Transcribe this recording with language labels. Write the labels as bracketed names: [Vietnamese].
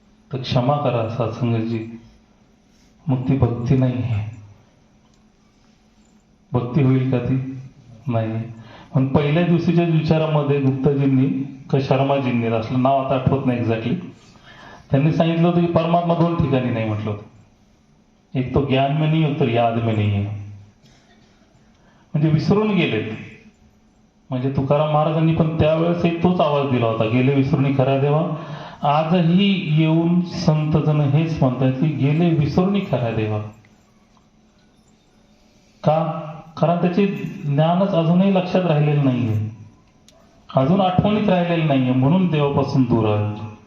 [Marathi] तर क्षमा करा सत्संगजी, मग ती भक्ती नाही आहे. भक्ती होईल का ती? नाही. पण पहिल्या दिवशीच्या विचारामध्ये गुप्ताजींनी का शर्माजींनी, असलं नाव आता आठवत नाही एक्झॅक्टली, त्यांनी सांगितलं होतं की परमात्मा 2 ठिकाणी नाही म्हटलं होतं. [Hindi] एक तो ज्ञान में नहीं है, तर याद में नहीं है. [Marathi] म्हणजे विसरून गेलेत. म्हणजे तुकाराम महाराजांनी पण त्यावेळेस तोच आवाज दिला होता, गेले विसरून खऱ्या देवा. आजही येऊन संत जन हेच म्हणतात की गेले विसरून खऱ्या देवा. का? कारण त्याचे ज्ञानच अजूनही लक्षात राहिलेलं नाहीये, अजून आठवणीत राहिलेलं नाहीये, म्हणून देवापासून दूर आहे.